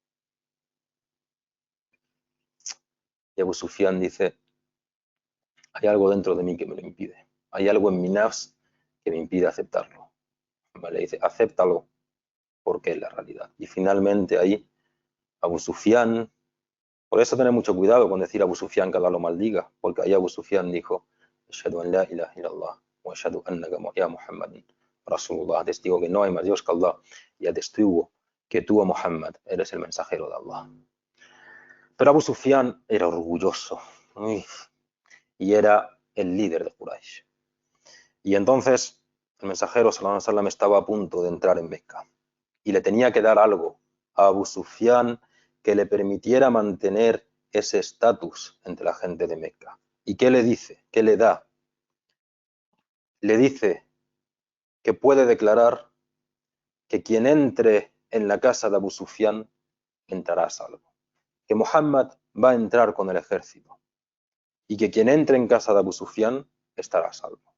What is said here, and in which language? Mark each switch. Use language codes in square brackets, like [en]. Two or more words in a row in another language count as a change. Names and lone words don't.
[es] Y Abu Sufyan dice, hay algo dentro de mí que me lo impide, hay algo en mi nafs que me impide aceptarlo. Le dice, acéptalo porque es la realidad. Y finalmente ahí Abu Sufyan, por eso tener mucho cuidado con decir Abu Sufyan que Allah lo maldiga, porque ahí Abu Sufyan dijo, [ar] أشهد أن لا إله إلا الله وأشهد أنك يا محمد رسول الله, [es] testigo que no hay más Dios que Allah y atestiguo que tú, Muhammad, eres el mensajero de Allah. Pero Abu Sufyan era orgulloso y era el líder de Quraysh. Y entonces el mensajero [ar] صلى الله عليه وسلم [es] estaba a punto de entrar en Meca y le tenía que dar algo a Abu Sufyan que le permitiera mantener ese estatus entre la gente de Meca. ¿Y qué le dice? ¿Qué le da? Le dice, que puede declarar que quien entre en la casa de Abu Sufyan entrará a salvo, que Muhammad va a entrar con el ejército y que quien entre en casa de Abu Sufyan estará a salvo.